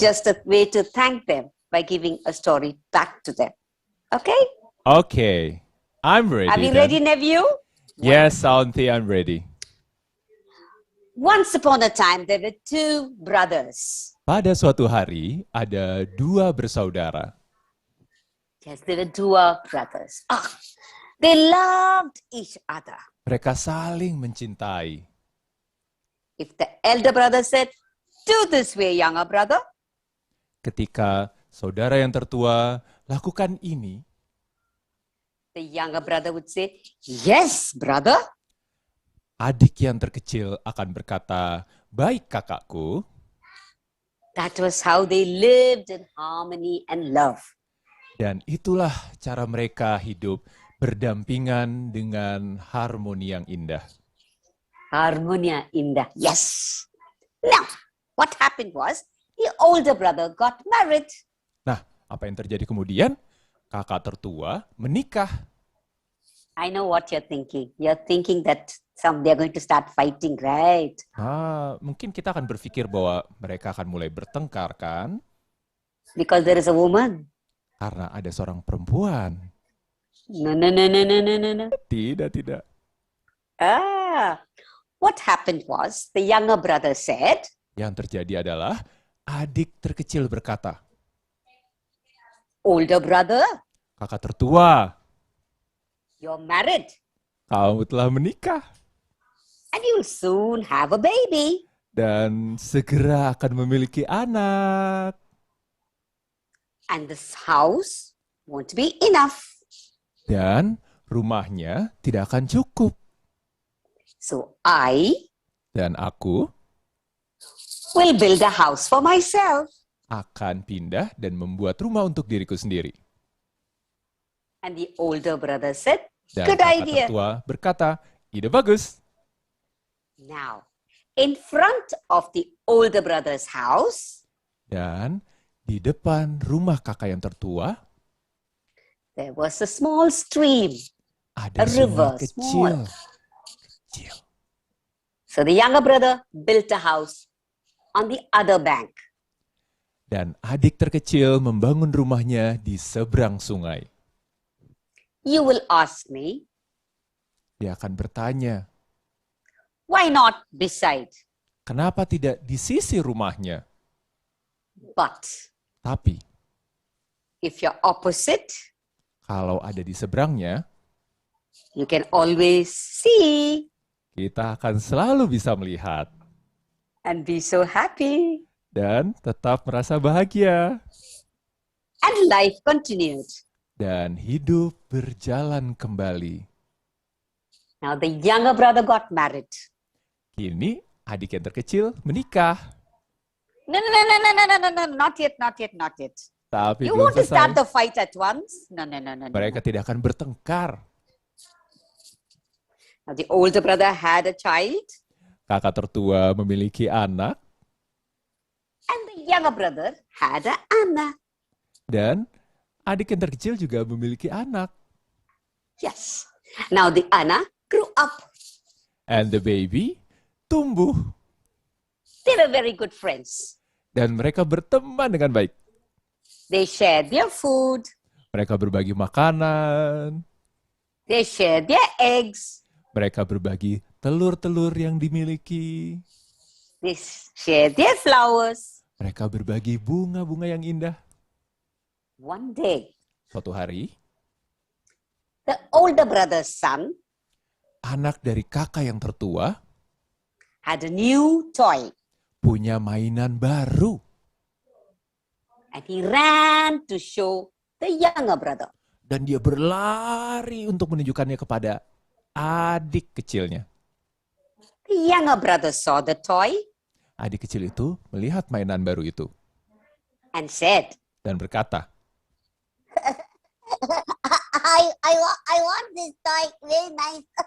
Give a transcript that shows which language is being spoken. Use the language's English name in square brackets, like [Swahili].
[English] just a way to thank them by giving a story back to them. Okay? Okay. I'm ready. Are you then. ready, nephew? Yes, Auntie, I'm ready. Once upon a time, there were two brothers. [Indonesian] Pada suatu hari, ada dua bersaudara. [English] Yes, there were two brothers. They loved each other. [Indonesian] Mereka saling mencintai. [English] If the elder brother said, do this way, younger brother, [Indonesian] Ketika saudara yang tertua lakukan ini, [English] the younger brother would say, yes, brother. [Indonesian] adik yang terkecil akan berkata, baik kakakku. [English] That was how they lived in harmony and love. [Indonesian] Dan itulah cara mereka hidup berdampingan dengan harmoni yang indah. Harmonia indah. Yes. [English] Now, what happened was, the older brother got married. [Indonesian] Nah, apa yang terjadi kemudian? Kakak tertua menikah. [English] I know what you're thinking. You're thinking that they're going to start fighting, right? [Indonesian] Mungkin kita akan berpikir bahwa mereka akan mulai bertengkar, kan? [English] Because there is a woman. [Indonesian] Karena ada seorang perempuan. [English] No, no, no, no, no, no, no, no. [Indonesian] Tidak. [English] What happened was, the younger brother said, [Indonesian] Yang terjadi adalah adik terkecil berkata, [English] older brother, [Indonesian] kakak tertua, [English] you're married [Indonesian] kamu telah menikah. [English] and you'll soon have a baby. [Indonesian] Dan segera akan memiliki anak. [English] And this house won't be enough. [Indonesian] Dan rumahnya tidak akan cukup. [English] So I [Indonesian] Dan aku [English] will build a house for myself. [Indonesian] akan pindah dan membuat rumah untuk diriku sendiri. [English] And the older brother said, [Indonesian] Dan [English] good [Indonesian] kakak [English] idea. [Indonesian] tertua berkata, ide bagus. [English] Now, in front of the older brother's house, [Indonesian] Dan di depan rumah kakak yang tertua, [English] there was a small stream. [Indonesian] ada [English] A river, [Indonesian] sungai kecil. [English] So the younger brother built a house on the other bank. [Indonesian] Dan adik terkecil membangun rumahnya di seberang sungai. [English] You will ask me, [Indonesian] Dia akan bertanya, [English] why not beside? [Indonesian] kenapa tidak di sisi rumahnya? [English] But [Indonesian] Tapi [English] if you're opposite, [Indonesian] kalau ada di seberangnya, [English] you can always see [Indonesian] kita akan selalu bisa melihat [English] and be so happy. [Indonesian] dan tetap merasa bahagia. [English] And life continued. [Indonesian] Dan hidup berjalan kembali. [English] Now the younger brother got married. [Indonesian] Kini adik yang terkecil menikah. [English] No, not yet. [Indonesian] Tapi [English] You [Indonesian] belum [English] want to start [Indonesian] selesai. [English] the fight at once? No. [Indonesian] Mereka tidak akan bertengkar. [English] Now the older brother had a child, [Indonesian] Kakak tertua memiliki anak [English] and the younger brother had an anak. [Indonesian] dan adik yang terkecil juga memiliki anak. [English] Yes. Now the anak grew up. And the baby tumbuh. They were very good friends. [Indonesian] Dan mereka berteman dengan baik. [English] They shared their food. [Indonesian] Mereka berbagi makanan. [English] They shared their eggs. [Indonesian] Mereka berbagi telur-telur yang dimiliki. [English] They shared their flowers. [Indonesian] Mereka berbagi bunga-bunga yang indah. [English] One day, [Indonesian] Suatu hari, [English] the older brother's son [Indonesian] anak dari kakak yang tertua [English] had a new toy. [Indonesian] punya mainan baru. [English] And he ran to show the younger brother. [Indonesian] Dan dia berlari untuk menunjukkannya kepada adik kecilnya. [English] The younger brother saw the toy [Indonesian] Adik kecil itu melihat mainan baru itu [English] and said, [Indonesian] dan berkata, [English] I want this toy. Very nice.